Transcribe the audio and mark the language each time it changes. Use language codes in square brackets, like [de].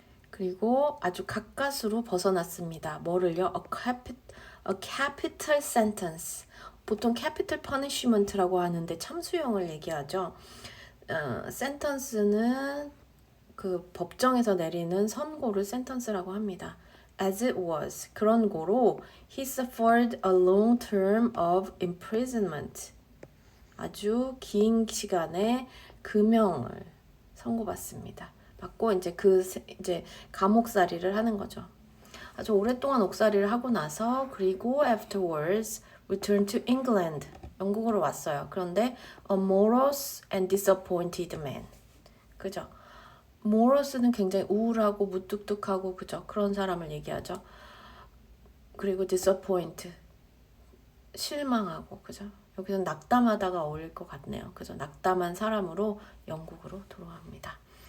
[ko] 그리고 아주 가까스로 벗어났습니다. 뭐를요? [en] A capital sentence. [ko] 보통 capital punishment라고 하는데 참수형을 얘기하죠. sentence는 그 법정에서 내리는 선고를 sentence라고 합니다. [en] As it was. [ko] 그런 고로 [en] he suffered a long term of imprisonment. [ko] 아주 긴 시간의 금형을 선고받습니다. 받고 이제 감옥살이를 하는 거죠. 아주 오랫동안 옥살이를 하고 나서 그리고 [en] afterwards returned to England. [ko] 영국으로 왔어요. 그런데 [en] a morose and disappointed man. [ko] 그죠? morose는 굉장히 우울하고 무뚝뚝하고 그죠? 그런 사람을 얘기하죠. 그리고 disappoint 실망하고 그죠? 여기서 낙담하다가 어울릴 것 같네요. 그죠? 낙담한 사람으로 영국으로 돌아갑니다.